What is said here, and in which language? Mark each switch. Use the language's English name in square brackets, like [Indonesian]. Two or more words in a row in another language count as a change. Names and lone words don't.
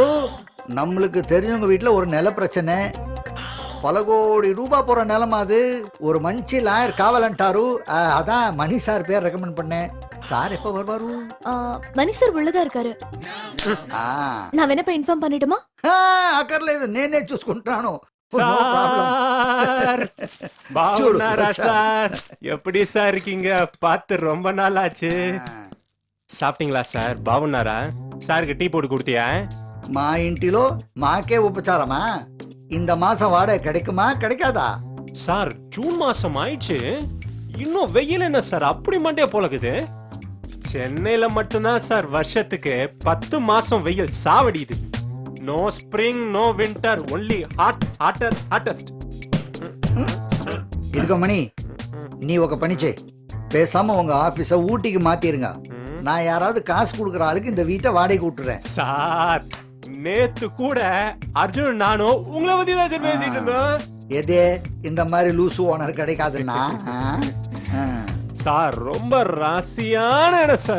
[Tamil] நம்மளுக்கு தெரிஞ்சவங்க வீட்டுல ஒரு நில பிரச்சனை, பல கோடி ரூபாய் போற நிலமா அது. ஒரு [Telugu] మంచి లాయర్ కావాలంటారు. [Tamil] அதான் மணி சார் பேர் ரெக்கமெண்ட் பண்ணேன். சார் எப்ப வருவாரு? மணி சார் உள்ளதா இருக்காரு. நான் வேணா போய் இன்ஃபார்ம் பண்ணிடுமா? [Telugu] అక్కర్లేదు, నేనే చూసుకుంటాను. బావున్నారా సార్? [Tamil] எப்படி சார் இருக்கீங்க? பார்த்து ரொம்ப நாள் ஆச்சு. சாப்பிட்டீங்களா சார்? బాగున్నారా? சாருக்கு டீ போட்டு கொடுத்தியா? [Telugu] మా ఇంటిలో మాకే ఉపచారమా? [Tamil] இந்த மாசம் வாடகை கிடைக்குமா கிடைக்காதா? சார் ஜூன் மாசம் ஆயிடுச்சு, இன்னும் வெயில் என்ன சார் அப்படி மண்டே போலக்குது? சென்னையில மட்டும்தான் சார் வருஷத்துக்கு 10 மாசம் வெயில் சாவடியுது. [English] No spring, no winter, only hot, hotter, hottest. [Telugu] ఇదిగో మణి, నీ ఒక పని చేయి. [Tamil] பேசாம உங்க ஆபீஸ ஊட்டிக்கு மாத்திருங்க. நான் யாராவது காசு கொடுக்குற ஆளுக்கு இந்த வீட்டை வாடகைக்கு விட்டுறேன். சார் நேத்து கூட அர்ஜுன் நானும் உங்களை பத்தி தான் சார் பேசிட்டு இருந்தோம். எதே இந்த மாதிரி லூசு ஓனர் கிடைக்காதுன்னா சார் ரொம்ப ராசியான இடம் சார்.